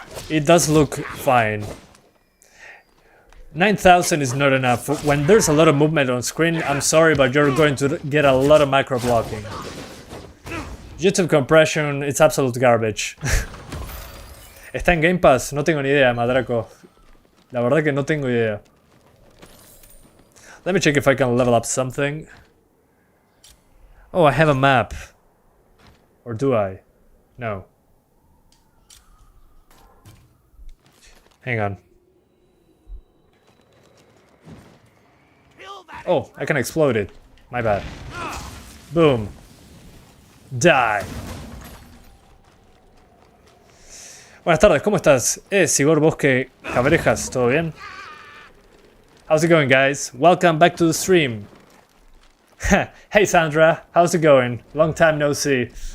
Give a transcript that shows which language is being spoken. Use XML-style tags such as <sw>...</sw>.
<en>It does look fine. 9000 is not enough. When there's a lot of movement on screen, I'm sorry, but you're going to get a lot of micro blocking. YouTube compression, it's absolute garbage.</en> <es>¿Está en Game Pass? No tengo ni idea, Madraco. La verdad que no tengo idea.</es> <en>Let me check if I can level up something. Oh, I have a map. Or do I? No. Hang on. Oh, I can explode it. My bad. Boom. Die.</en> <es>Buenas tardes, ¿cómo estás? Sigor Bosque Cabrejas, ¿todo bien?</es> <en>How's it going, guys? Welcome back to the stream. Hey Sandra, how's it going? Long time no see.</en>